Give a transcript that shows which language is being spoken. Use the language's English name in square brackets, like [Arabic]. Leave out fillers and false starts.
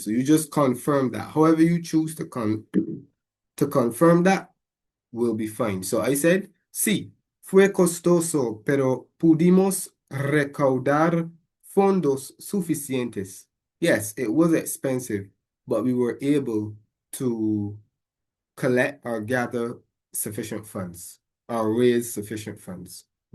[English] So you just confirm that. However you choose to confirm that will be fine. So I said, [Spanish] sí, fue costoso, pero pudimos recaudar fondos suficientes. [English] Yes, it was expensive, but we were able to collect or gather sufficient funds or raise sufficient funds.